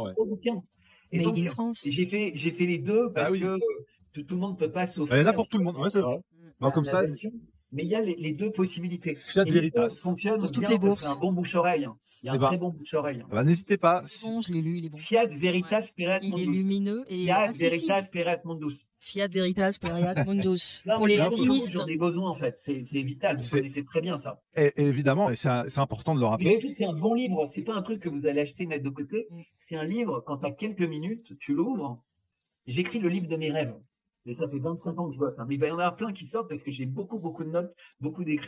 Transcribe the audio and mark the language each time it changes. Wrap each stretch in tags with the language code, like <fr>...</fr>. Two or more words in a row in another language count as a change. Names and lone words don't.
<fr>ouais. gros bouquin. Et Made donc,</fr> <en>in France.</en> <fr>j'ai fait les deux parce Ah oui. que tout le monde ne peut pas Il y en s'offrir a pour tout le monde. Ouais, c'est vrai. Bon, comme la ça, version. Mais il y a les deux possibilités. Fiat Et les deux Veritas. fonctionnent Pour toutes bien les parce que c'est bourses. un bon bouche-oreille. Il y a Eh un ben, très bon bouche-oreille. bah, n'hésitez pas. Bon, je l'ai lu, il est bon.</fr> <la>Fiat Veritas Pereat</la> <fr>Il est Mundus. lumineux et Fiat accessible.</fr> <la>Veritas Pereat Mundus. Fiat Veritas Pereat Mundus.</la> <fr>Non, Pour mais les c'est un peu comme vous, latinistes. j'en ai besoin en fait. C'est vital. Vous C'est- connaissez très bien ça. Évidemment, et c'est important de le Mais rappeler. surtout, c'est un bon livre. C'est pas un truc que vous allez acheter, mettre de côté. Mm. C'est un livre, quand tu as quelques minutes, tu l'ouvres. J'écris le livre de mes rêves. Et ça fait 25 ans que je bosse. Mais il va y en avoir plein qui sortent parce que j'ai beaucoup de notes, beaucoup d'écrits.</fr>